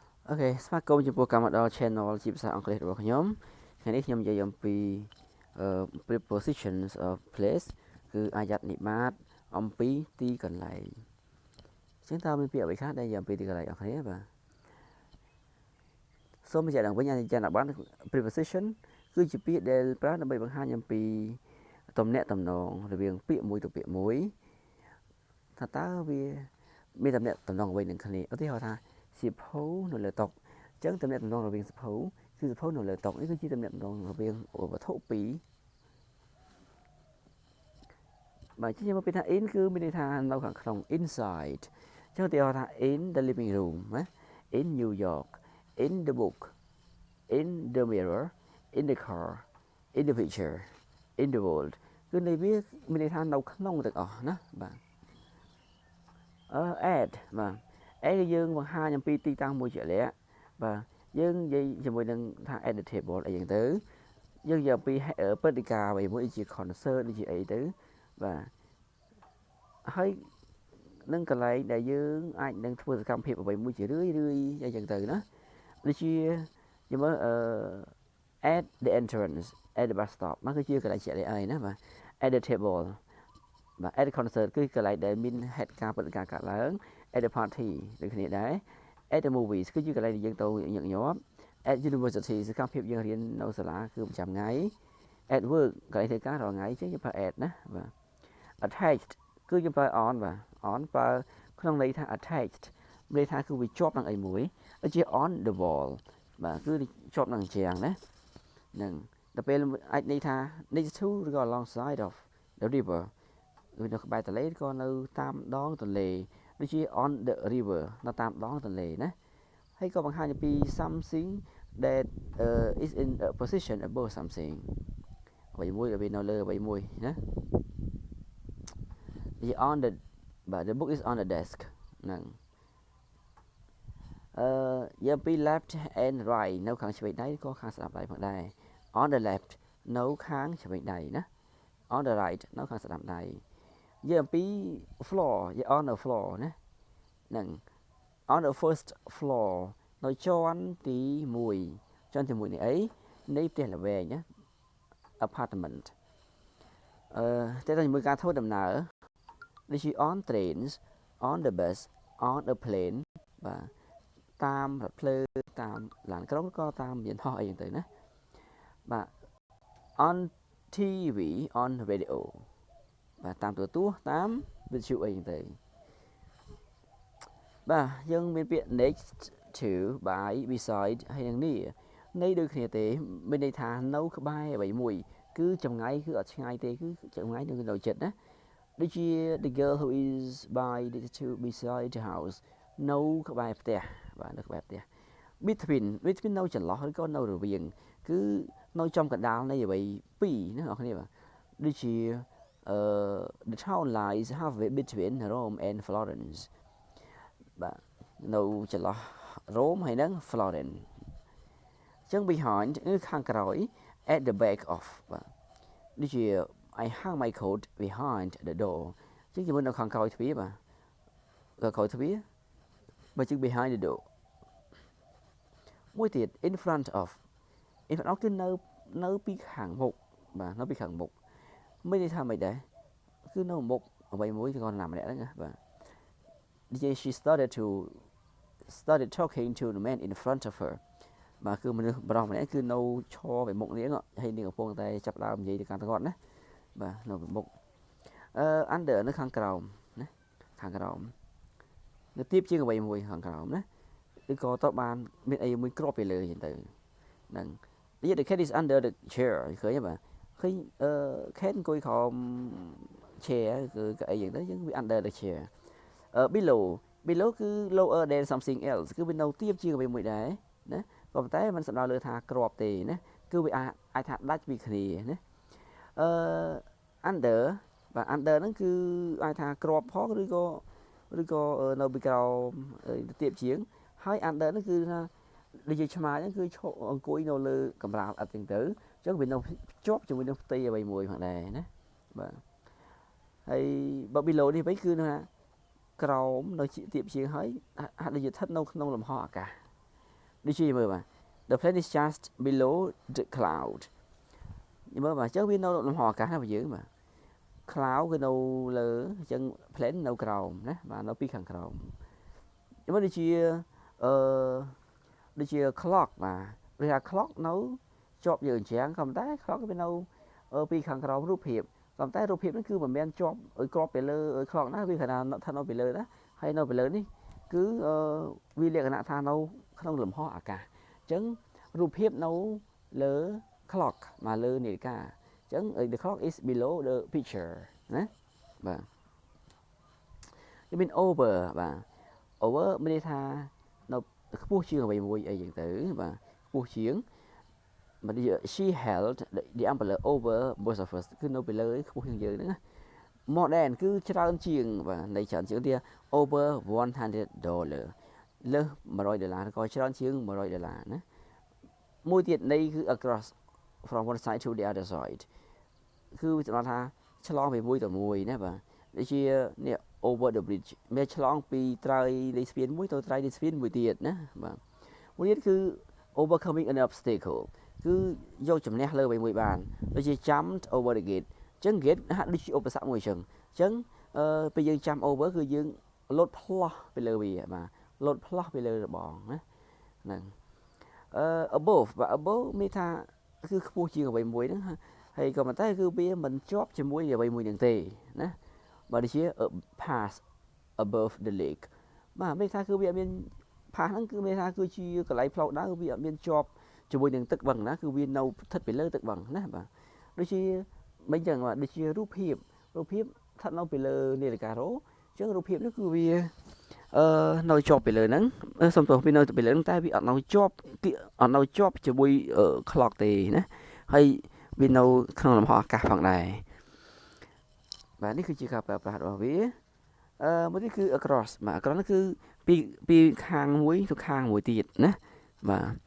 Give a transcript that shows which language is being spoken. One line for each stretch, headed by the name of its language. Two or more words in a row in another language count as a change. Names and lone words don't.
Khmer: Ok,ស្វាគមន៍ចំពោះកម្មមកដល់ channel ជាភាសាអង់គ្លេសរបស់ខ្ញុំថ្ងៃនេះខ្ញុំនិយាយអំពី
English: prepositions of place
Khmer: គឺអាយ៉ាត់និបាតអំពីទីកន្លែងអញ្ចឹងតើមានពាក្យអ្វីខ្លះដែលនិយាយអំពីទីកន្លែងអស់គ្នាបាទ សូមបញ្ជាក់ឡើងវិញអាយ៉ាត់និបាត preposition គឺជាពាក្យដែលប្រើដើម្បីបង្ហាញអំពីទំនាក់ទំនងរវាងពាក្យមួយទៅពាក្យមួយថាតើវាមានទំនាក់ទំនងអ្វីនឹងគ្នាឧទាហរណ៍ថាសៀវភៅនៅលើតុអញ្ចឹងទំនាក់ទំនងរវាងសៀវភៅគឺសៀវភៅនៅលើតុនេះគឺជាទំនាក់ទំនងរវាងវត្ថុពីរ បាទជាមកពីថា in គឺមានន័យថានៅខាងក្នុង inside អញ្ចឹងឧទាហរណ៍ថា
English: in the living room
Khmer: ណា
English: in New York in the book in the mirror in the car in the picture in the world
Khmer: គឺន័យវាមានន័យថានៅក្នុងទាំងអស់ណាបាទadd បាទ add គឺយើងបង្ហាញអំពីទីតាំងមួយជាក់លាក់បាទយើងនិយាយ ជាមួយនឹងថា
English: add the table
Khmer: អីចឹងទៅយើងនិយាយអំពីព្រឹត្តិការណ៍អ្វីមួយដូចជា concert ដូចជាអីទៅបាទហើយនឹងកន្លែងដែលយើងអាចនឹងធ្វើសកម្មភាពអ្វីមួយជារឿយអីចឹងទៅណាដូចជាយើងមើល
English: at the entrance at the bus stop
Khmer: ហ្នឹងគឺជាកន្លែងជាក់លាក់ហើយណាបាទ
English: at the table
Khmer: បាទ
English: at the concert
Khmer: គឺកន្លែងដែលមានហេតុការណ៍ព្រឹត្តិការណ៍កើតឡើង
English: at the party
Khmer: ដូចគ្នាដែរ at
English: the movies
Khmer: គឺជាកន្លែងដែលយើងទៅញឹកញាប់
English: at university
Khmer: សកម្មភាពយើងរៀននៅសាលាគឺប្រចាំថ្ងៃ
English: at work
Khmer: កន្លែងធ្វើការរាល់ថ្ងៃចឹង យើងប្រើ at ណាបាទ attached គឺយើងប្រើ on បាទ on ប្រើក្នុងន័យថា attached ន័យថាគឺវាជាប់នឹងអី មួយដូចជា
English: on the wall
Khmer: បាទគឺជាប់នឹងជញ្ជាំងណានឹងដល់ពេលអាចន័យថា
English: next to
Khmer: ឬក៏
English: alongside of the river
Khmer: ឬនៅក្បែរទន្លេក៏នៅតាមដងទន្លេដូចជា
English: on the river
Khmer: នៅតាមដងទន្លេណាហើយក៏បង្ហាញអំពី
English: something that is in a position above something
Khmer: អ្វីមួយដែលវានៅលើអ្វីមួយណា
English: on the but the book is on the desk
Khmer: ហ្នឹងយើងពី
English: left and right
Khmer: នៅខាងឆ្វេងដៃក៏ខាងស្ដាំដៃផងដែរ
English: on the left
Khmer: នៅ ខាងឆ្វេងដៃណា
English: on the right
Khmer: នៅខាងស្ដាំដៃយើងអំពី floor យើង
English: on the floor
Khmer: ណាហ្នឹង
English: on the first floor
Khmer: នៅជាន់ទី1ជាន់ទី1នេះអីនៃផ្ទះល្វែងណា apartment តែទៅជាមួយការធ្វើដំណើរដូចជា
English: on trains on the bus on a plane
Khmer: បាទតាមរថភ្លើងតាមឡានក្រុងក៏តាមយានហោះអីចឹងទៅណាបាទ
English: on TV on radio
Khmer: បាទតាមទូរទស្សន៍តាមវិទ្យុអីចឹងទៅ បាទយើងមានពាក្យ
English: next to by beside
Khmer: ហើយនឹងនេះន័យដូចគ្នាទេមានន័យថានៅក្បែរអ្វីមួយគឺចម្ងាយគឺអត់ឆ្ងាយទេគឺចម្ងាយនៅចិត្តណាដូចជា
English: the girl who is by the to beside the house
Khmer: នៅក្បែរផ្ទះបាទនៅក្បែរផ្ទះ between នៅចន្លោះឬក៏នៅរវាងគឺនៅចំកណ្ដាលនៃអ្វីពីរណាអ្នកគ្នាបាទដូចជា
English: the town lies halfway between Rome and Florence
Khmer: បាទនៅចន្លោះ Rome ហើយនិង Florence អញ្ចឹង behind គឺខាងក្រោយ
English: at the back of
Khmer: បាទដូចជា
English: I hang my coat behind the door
Khmer: អញ្ចឹងជាមួយនៅខាងក្រោយទ្វារបាទក្រោយទ្វារបើជិះ
English: behind the door
Khmer: មួយទៀត
English: in front of
Khmer: គឺនៅពីខាងមុខបាទនៅពីខាងមុខមានន័យថាមិនដែរគឺនៅមុខអ្វីមួយក៏ណាម្នាក់ហ្នឹងណាបាទ she
English: started talking to the man in front of her
Khmer: បាទគឺមនុស្សប្រុសម្នាក់គឺនៅឈរvềមុខនាងហើយនាងកំពុងតែចាប់ដើមនិយាយទៅកាន់គាត់ណាបាទនៅពីមុខunder នៅខាងក្រោមណាខាងក្រោមនៅទៀបជាងអ្វីមួយខាងក្រោមណាឬក៏តើបានមានអីមួយគ្របពីលើអញ្ចឹងទៅហ្នឹង
English: the cat is under the chair
Khmer: ឃើញទេបាទឃើញcat អង្គុយក្រោម chair គឺកៅអីអញ្ចឹងទៅយើងវា
English: under the chair
Khmer: below គឺ
English: lower than something else
Khmer: គឺវានៅទៀបជាងអ្វីមួយដែរណាក៏ប៉ុន្តែมันសំដៅលើថាគ្របទេណាគឺវាអាចថាដាច់ពីគ្នាណា under បាទ under ហ្នឹងគឺអាចថាគ្របផងឬក៏នៅពីក្រោមទៀបជាងហើយ under ហ្នឹងគឺថាដូចជាឆ្មាហ្នឹងគឺអង្គុយនៅលើកម្រាលអត់ចឹងទៅអញ្ចឹងវានៅជាប់ជាមួយនឹងផ្ទៃអ្វីមួយផងដែរណាបាទហើយបើ below នេះវិញគឺថាក្រោមនៅទៀបជាងហើយហាក់ដូចជាស្ថិតនៅក្នុងលំហអាកាស ដូចជាមើលបាទ
English: the plane is just below the cloud
Khmer: មើលបាទអញ្ចឹងវានៅលំហអាកាសណាបងយើងបាទ cloud គឺនៅលើអញ្ចឹង plane នៅក្រោមណាបាទនៅពីខាងក្រោមមើលដូចជា ដូចជា clock បាទដូចថា clock នៅជាប់យើងអញ្ចឹងក៏តែ clock វានៅពីខាងក្រោមរូបភាពក៏តែរូបភាពនេះគឺមិនមែនជាប់ឲ្យគ្រាប់ទៅលើ clock ណាវាគ្រាន់តែថានៅពីលើណាហើយនៅពីលើនេះគឺវាលក្ខណៈថានៅក្នុងលំហអាកាស អញ្ចឹងរូបភាពនៅលើ clock មកលើនាฬิកាអញ្ចឹង
English: the clock is below the picture
Khmer: ណាបាទវាមាន over បាទ over មានន័យថានៅខ្ពស់ជាងអ្វីមួយអីយ៉ាងទៅបាទខ្ពស់ជាង
English: but she held the umbrella over both of us
Khmer: គឺនៅពីលើខ្ពស់ជាងយើងហ្នឹងណា
English: more than
Khmer: គឺច្រើនជាងបាទនៃច្រើនជាងទៀត
English: over $100
Khmer: លើស$100 ក៏ច្រើនជាង$100ណាមួយទៀតនៃគឺ
English: across from one side to the other side
Khmer: គឺសម្រាប់ថាឆ្លងពីមួយ ទៅមួយណាបាទដូចជានេះ
English: over the bridge
Khmer: មានឆ្លងពីត្រើយនៃស្ពានមួយទៅត្រើយនៃស្ពានមួយទៀតណាបាទមួយទៀតគឺ
English: overcoming an obstacle
Khmer: គឺយកជំនះលើអ្វីមួយបានដូចជា
English: jumped over the gate
Khmer: អញ្ចឹង gate ហាក់ដូចជាឧបសគ្គមួយអញ្ចឹងពេលយើង
English: jump over
Khmer: គឺយើងលោតផ្លោះពីលើវាបាទលោតផ្លោះពីលើរបងណាហ្នឹង above បាទ above មានថាគឺខ្ពស់ជាងអ្វីមួយហ្នឹងហើយក៏ប៉ុន្តែគឺវាមិនជាប់ជាមួយអ្វីមួយនឹងទេណាបើដូចជា
English: pass above the lake
Khmer: បាទមានថា គឺវាអត់មាន pass ហ្នឹងគឺមានថាគឺជាកន្លែងផ្លូវដើរវាអត់មានជាប់ជាមួយនឹងទឹកបឹងណាគឺវានៅស្ថិតពីលើ ទឹកបឹងណាបាទដូចជាមិនចឹងបាទដូចជារូបភាពស្ថិតនៅពីលើនាឡិការ៉ូអញ្ចឹងរូបភាពនេះគឺវានៅជាប់ពីលើហ្នឹងសំទោសវានៅពីលើហ្នឹងតែវាអត់នៅជាប់ជាមួយ clock ទេណាហើយវានៅក្នុងលំហអាកាសផងដែរបាទនេះគឺជាការប្រើប្រាស់របស់វាមួយនេះគឺ across បាទ across នេះគឺពីខាងមួយទៅខាងមួយទៀតណាបាទ